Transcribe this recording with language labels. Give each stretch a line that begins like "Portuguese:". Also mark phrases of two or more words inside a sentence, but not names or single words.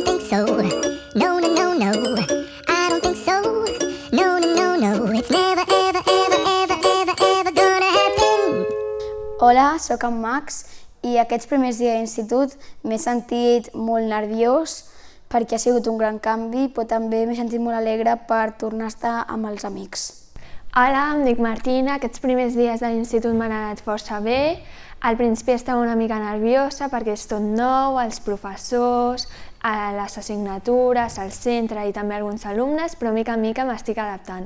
English: so. No, no, no, no. I don't think so. No, no, no, no. It's never, ever, ever, ever, ever, ever gonna happen.
Catalan: Hola, sóc en Max i aquests primers dies d'institut m'he sentit molt nerviós perquè ha sigut un gran canvi, però també m'he sentit molt alegre per tornar a estar amb els amics. Hola, em dic Martina. Aquests primers dies de l'institut m'han anat força bé. Al principi estava una mica nerviosa perquè és tot nou, els professors, les assignatures, el centre i també alguns alumnes, però mica en mica m'estic adaptant.